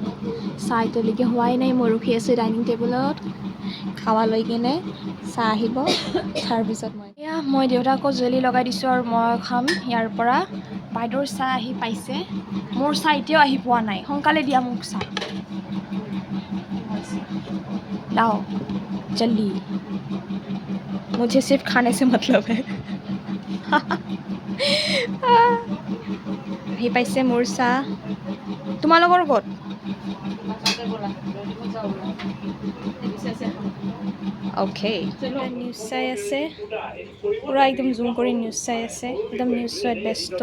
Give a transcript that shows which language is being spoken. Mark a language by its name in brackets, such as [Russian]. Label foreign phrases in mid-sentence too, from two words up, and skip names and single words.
[Assamese] চাহ এতিয়ালৈকে হোৱাই নাই, মই ৰখি আছোঁ ডাইনিং টেবুলত খাৱা লৈ কিনে। চাহ আহিব, তাৰপিছত মই দেউতাকো জেলি লগাই দিছোঁ আৰু মই খাম ইয়াৰ পৰা। বাইদেউৰ চাহ আহি পাইছে, মোৰ চাহ এতিয়াও আহি পোৱা নাই। সোনকালে দিয়া মোক চাহ, [Hindi] लाओ जल्दी, मुझे सिर्फ खाने से मतलब है। [Assamese] আহি পাইছে মোৰ চাহ। তোমালোকৰ ক'ত? অ'কে, নিউজ চাই আছে, পূৰা একদম জুম কৰি নিউজ চাই আছে, একদম নিউজ চোৱাত ব্যস্ত।